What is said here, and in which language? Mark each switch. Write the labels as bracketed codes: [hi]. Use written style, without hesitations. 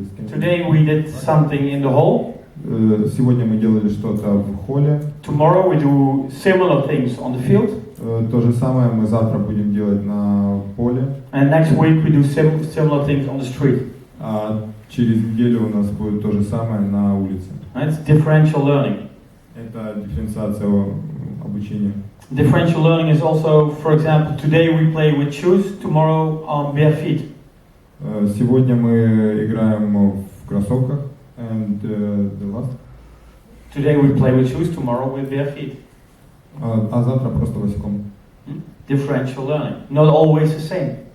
[en] Today we did something in the hall. [ru] Сегодня мы делали что-то в холле. [en] Tomorrow we do similar things on the field. [ru] То же самое мы завтра будем делать на поле. [en] And next week we do similar things on the street. [ru] А через неделю у нас будет то же самое на улице. [en] It's differential learning. [ru] Это дифференциация обучения. [en] Differential learning is also, for example, today we play with shoes, tomorrow on bare feet. [ru] Сегодня мы играем в кроссовках, [en] and the last. Today we play with shoes, tomorrow with bare feet. [ru] А завтра просто босиком. [en] Differential learning, not always the same.